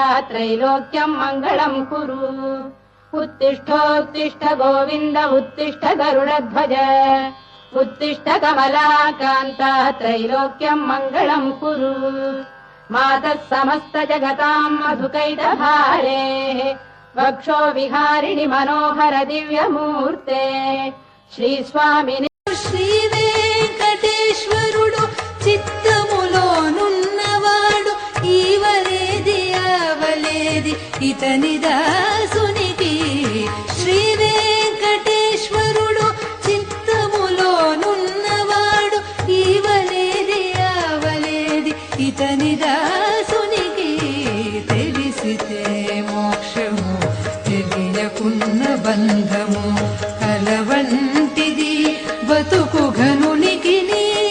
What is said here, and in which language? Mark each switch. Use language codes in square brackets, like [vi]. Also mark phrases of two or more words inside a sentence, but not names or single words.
[sa] त्रैलोक्यम् मङ्गलम् कुरु उत्तिष्ठोत्तिष्ठ गोविन्द उत्तिष्ठ गरुडध्वज उत्तिष्ठ कमलाकान्ता त्रैलोक्यम् मङ्गलम् कुरु मातः समस्त जगताम् मधुकैटभारे वक्षो विहारिणि मनोहर दिव्यमूर्ते श्रीस्वामिनि [te] శ్రీవేంకటేశ్వరుడు చిత్తములోనున్నవాడు ఈవలేది అవలేది ఇతని దాసునికి శ్రీవేంకటేశ్వరుడు చిత్తములోనున్నవాడు ఈవలేది అవలేది ఇతని దాసునికి తెలిసితే మోక్షము తెలియకున్న బంధము కలవంటిది బతుకు ఘనునికిని